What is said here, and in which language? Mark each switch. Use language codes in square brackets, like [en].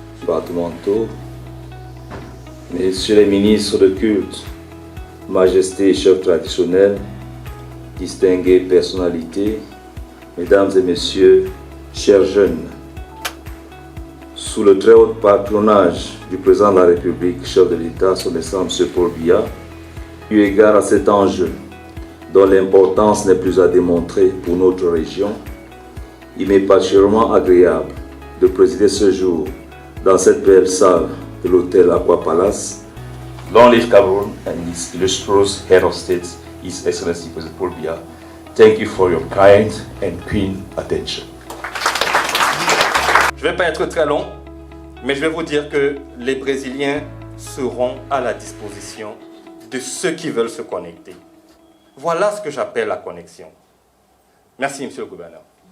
[fr] Départementaux, messieurs les ministres de culte, majesté et chefs traditionnels, distinguées personnalités, mesdames et messieurs, chers jeunes, sous le très haut patronage du président de la République, chef de l'État, son Excellence M. Paul Biya, eu égard à cet enjeu dont l'importance n'est plus à démontrer pour notre région, il m'est particulièrement agréable de présider ce jour dans cette belle salle de l'hôtel Aqua Palace. [en] Long live Cameroon and its illustrious head of state, His Excellency President Paul Biya. Thank you for your kind and keen attention. [fr] Je ne vais pas être très long, mais je vais vous dire que les Brésiliens seront à la disposition de ceux qui veulent se connecter. Voilà ce que j'appelle la connexion. Merci, Monsieur le Gouverneur.